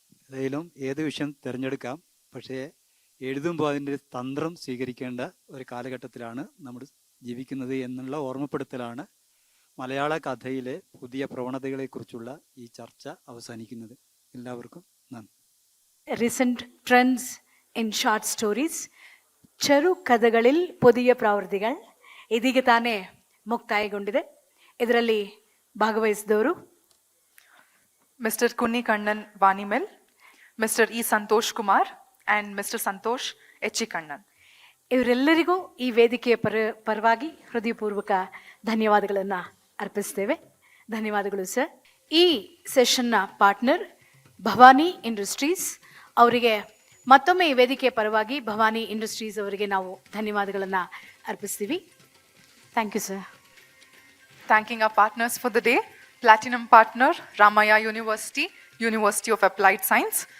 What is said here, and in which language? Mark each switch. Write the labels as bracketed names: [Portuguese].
[Malayalam] ഏതായാലും ഏത് വിഷയം തിരഞ്ഞെടുക്കാം, പക്ഷേ എഴുതുമ്പോൾ അതിൻ്റെ തന്ത്രം സ്വീകരിക്കേണ്ട ഒരു കാലഘട്ടത്തിലാണ് നമ്മൾ ജീവിക്കുന്നത് എന്നുള്ള ഓർമ്മപ്പെടുത്തലാണ് മലയാള കഥയിലെ പുതിയ പ്രവണതകളെക്കുറിച്ചുള്ള ഈ ചർച്ച അവസാനിക്കുന്നത്. എല്ലാവർക്കും നന്ദി. [English] recent trends in short stories, [Malayalam] ಚೆರು ಕಥೆಗಳಲ್ಲಿ ಪುದಿಯ ಪ್ರವೃತ್ತಿಗಳು [Kannada] ಇದೀಗ ತಾನೇ ಮುಕ್ತಾಯಗೊಂಡಿದೆ. ಇದರಲ್ಲಿ ಭಾಗವಹಿಸಿದವರು [English] Mr. Kunni Kannan Vanimel, Mr. E. Santosh Kumar and Mr. Santosh H. Kannan. [Kannada] ಇವರೆಲ್ಲರಿಗೂ ಈ ವೇದಿಕೆಯ ಪರವಾಗಿ ಹೃದಯಪೂರ್ವಕ ಧನ್ಯವಾದಗಳನ್ನು ಅರ್ಪಿಸ್ತೇವೆ. ಧನ್ಯವಾದಗಳು ಸರ್. ಈ ಸೆಷನ್ನ ಪಾರ್ಟ್ನರ್ ಭವಾನಿ ಇಂಡಸ್ಟ್ರೀಸ್ ಅವರಿಗೆ ಮತ್ತೊಮ್ಮೆ ಈ ವೇದಿಕೆಯ ಪರವಾಗಿ ಭವಾನಿ ಇಂಡಸ್ಟ್ರೀಸ್ ಅವರಿಗೆ ನಾವು ಧನ್ಯವಾದಗಳನ್ನು ಅರ್ಪಿಸ್ತೀವಿ. [English] Thank you sir. Thanking our partners for the day. Platinum partner Ramaya University, University of Applied Science.